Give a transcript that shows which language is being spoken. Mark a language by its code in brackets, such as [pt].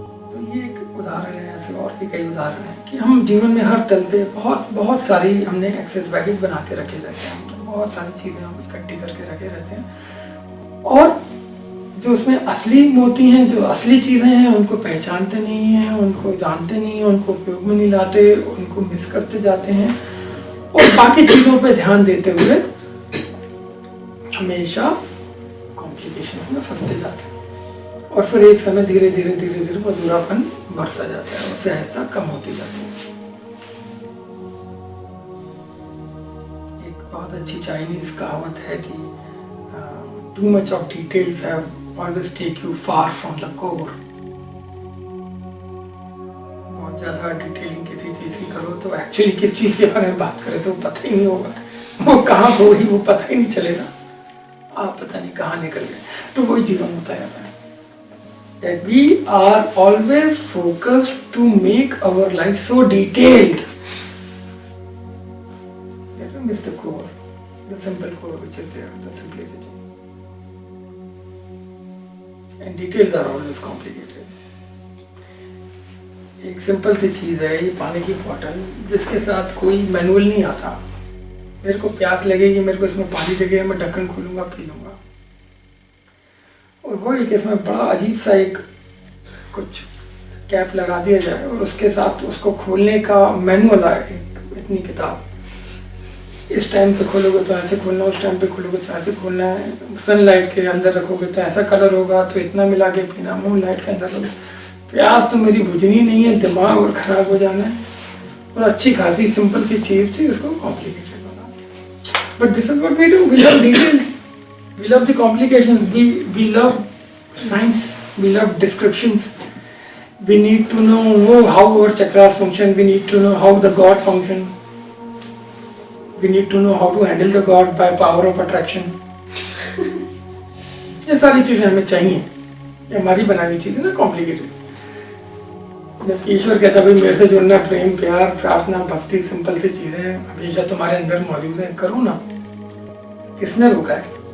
[hi] तो ये एक उदाहरण है, ऐसे और भी कई उदाहरण हैं कि हम जीवन में हर तल पे बहुत सारी हमने एक्सेस बैगेज बना के रखे रहते हैं, बहुत सारी चीजें हम इकट्ठी करके रखे रहते हैं और जो उसमें असली मोती हैं, जो असली चीज़ें हैं, उनको पहचानते नहीं हैं, उनको जानते नहीं हैं, उनको उपयोग में नहीं लाते, उनको मिस करते जाते हैं और बाकी चीज़ों पे ध्यान देते हुए हमेशा कॉम्प्लिकेशन में फंसते जाते हैं और फिर एक समय धीरे धीरे धीरे धीरे वो अधूरापन बढ़ता जाता है और सहजता कम होती जाती है। एक बहुत अच्छी चाइनीज कहावत है कि [en] too much of details have always take you far from the core। [hi] बहुत ज़्यादा डिटेलिंग किसी चीज़ की करो तो एक्चुअली किस चीज़ के बारे में बात करें तो पता ही नहीं होगा, वो कहाँ खो गई वो पता ही नहीं चलेगा, आप पता नहीं कहाँ निकल गए। तो वही जीवन होता जाता है, [en] that we are always focused to make our life so detailed that we miss the core, the simple core which is there, the simplicity। And details are always complicated। [hi] एक सिंपल सी चीज़ है ये पानी की बोतल, जिसके साथ कोई मैनुअल नहीं आता। मेरे को प्यास लगेगी, मेरे को इसमें पानी जगह, मैं ढक्कन खोलूंगा, पी लूंगा। और वो एक इसमें बड़ा अजीब सा एक कुछ कैप लगा दिया जाए और उसके साथ उसको खोलने का मैनुअल आए, एक इतनी किताब, इस टाइम पे खोलोगे तो ऐसे खोलना, उस टाइम पे खोलोगे तो ऐसे खोलना है, सनलाइट के अंदर रखोगे तो ऐसा कलर होगा, तो इतना मिला के पीना, मून लाइट के अंदर रखोगे। प्यास तो मेरी बुझनी नहीं है, दिमाग और ख़राब हो जाना है। और अच्छी खासी सिंपल सी चीज़ थी, उसको कॉम्प्लिकेटेड बना। [en] But this is what we do, we love details, we love the complications, we love science, we love descriptions. We need to know how our chakras function, we need to know how the God functions, we need to know how to handle the God by power of attraction। [hi] ये सारी चीजें हमें चाहिए, ये हमारी बनाई हुई चीजें ना, कॉम्प्लिकेटेड। जबकि ईश्वर कहता भाई मेरे से जुड़ना, प्रेम, प्यार, प्रार्थना, भक्ति, सिंपल सी चीजें हमेशा तुम्हारे अंदर मौजूद है, करो ना। किसने रोका है?